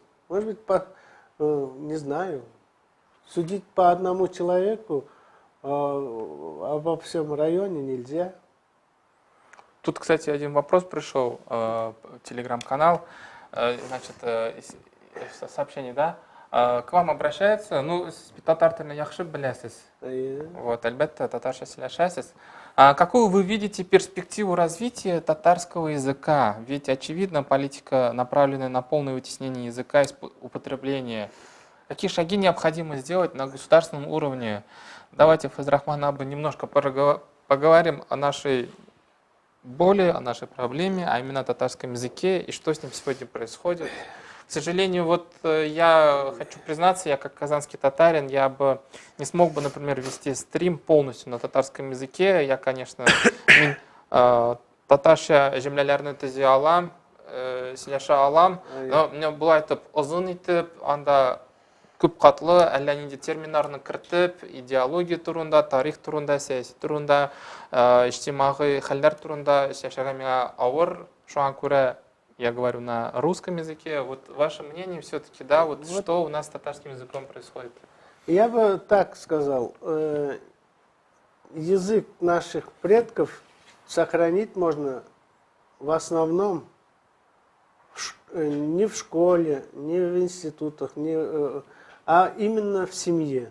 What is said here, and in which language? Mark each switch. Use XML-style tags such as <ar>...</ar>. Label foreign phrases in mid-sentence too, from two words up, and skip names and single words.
<ru>Может быть, не знаю, судить по одному человеку обо всем районе нельзя. Тут, кстати, один вопрос пришел в телеграм-канал. Значит, сообщение, да? К вам обращается, ну,</ru> <tt>татар тілін яхшы білесіз. Вот, әлбәттә, татарша сөйләшәсез.</tt> <ru>Какую вы видите перспективу развития татарского языка? Ведь, очевидно, политика, направленная на полное вытеснение языка из употребления. Какие шаги необходимо сделать на государственном уровне? Давайте, Файзрахман Абы, немножко поговорим о нашей боли, о нашей проблеме, а именно о татарском языке и что с ним сегодня происходит. К сожалению, вот я хочу признаться, я как казанский татарин, я бы не смог бы, например, вести стрим полностью на татарском языке. Я, конечно,</ru> <tt>татарша земляларны төзи алам, сөйләшә алам,</tt> <ru>но мне было это</ru> <tt>озын итеп, анда күп катлы, әллә нинди терминнарны кертеп, идеология турында, тарих турында, сәяси турында, иҗтимагый хәлләр турында сөйләшәргә миңа авыр. Шуңа күрә</tt> <ru>я говорю на русском языке. Вот ваше мнение все-таки, да, вот что у нас с татарским языком происходит? Я бы так сказал, язык наших предков сохранить можно в основном не в школе, не в институтах, а именно в семье.</ru>